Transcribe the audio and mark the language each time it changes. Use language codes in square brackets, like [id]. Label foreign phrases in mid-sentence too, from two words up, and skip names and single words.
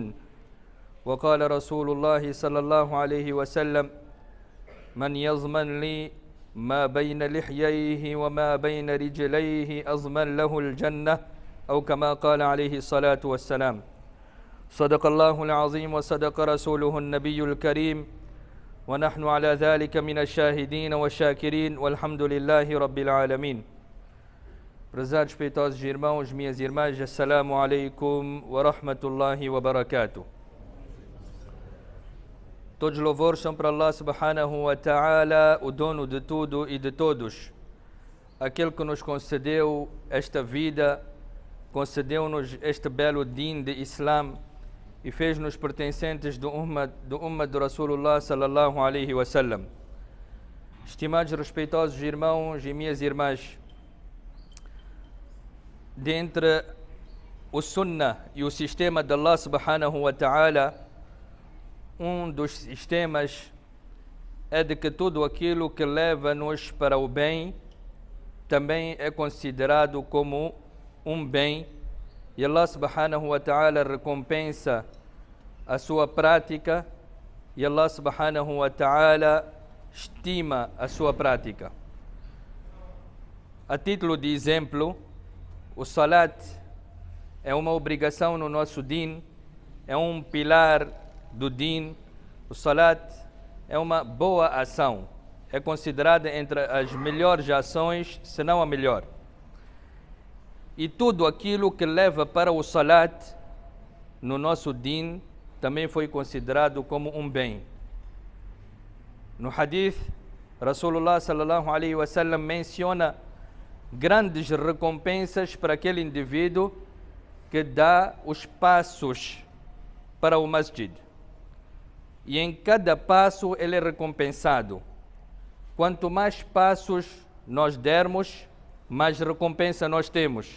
[ar] وقال رسول الله صلى الله عليه وسلم من يضمن لي ما بين لحييه وما بين رجليه أضمن له الجنة أو كما قال عليه الصلاة والسلام صدق الله العظيم وصدق رسوله النبي الكريم ونحن على ذلك من الشاهدين والشاكرين والحمد لله رب العالمين. [pt] Prezados respeitosos irmãos, minhas irmãs, [ar] السلام عليكم ورحمة الله وبركاته. [pt] Todos os louvores são para [ar] الله سبحانه وتعالى, [pt] o dono de tudo e de todos. Aquele que nos concedeu esta vida, concedeu-nos este belo din de Islam e fez-nos pertencentes do Ummah de [ar] رسول الله صلى الله عليه وسلم. [pt] Estimados respeitosos irmãos e minhas irmãs, dentre o Sunnah e o sistema de [ar] الله سبحانه وتعالى, [pt] dos sistemas é de que tudo aquilo que leva-nos para o bem também é considerado como um bem e [ar] الله سبحانه وتعالى [pt] recompensa a sua prática e [ar] الله سبحانه وتعالى [pt] estima a sua prática. A título de exemplo, o salat é uma obrigação no nosso din, é um pilar do din. O salat é uma boa ação, é considerada entre as melhores ações, se não a melhor. E tudo aquilo que leva para o salat no nosso din também foi considerado como um bem. No hadith, [ar] رسول الله صلى الله عليه وسلم [pt] menciona grandes recompensas para aquele indivíduo que dá os passos para o masjid. E em cada passo ele é recompensado. Quanto mais passos nós dermos, mais recompensa nós temos.